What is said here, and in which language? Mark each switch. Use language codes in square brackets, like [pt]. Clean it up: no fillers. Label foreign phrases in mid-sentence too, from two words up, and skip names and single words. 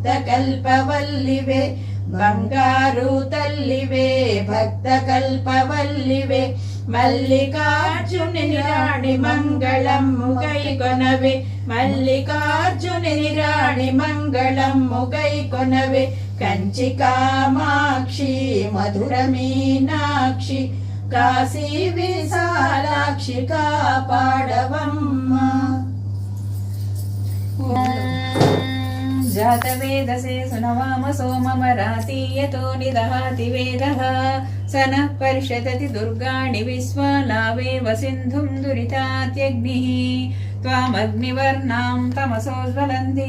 [te] కల్పవల్లివే బంగారు తల్లివే భక్త కల్పవల్లివే మల్లికార్జుని రాణి మంగళమ్ము గైకొనవే మల్లికార్జుని రాణి మంగళమ్ము గైకొనవే కంచి కామాక్షి మధుర మీనాక్షి కాశీ విశాలాక్షి కాపాడవమ్మ [sa] जातवेदसे सुनवाम सोममरातीयतो निदहाति वेदः सनः परिषदति दुर्गाणि विश्वालावेव सिन्धुं दुरितात्यग्निः त्वामग्निवर्णां तमसोज्ज्वलन्तीं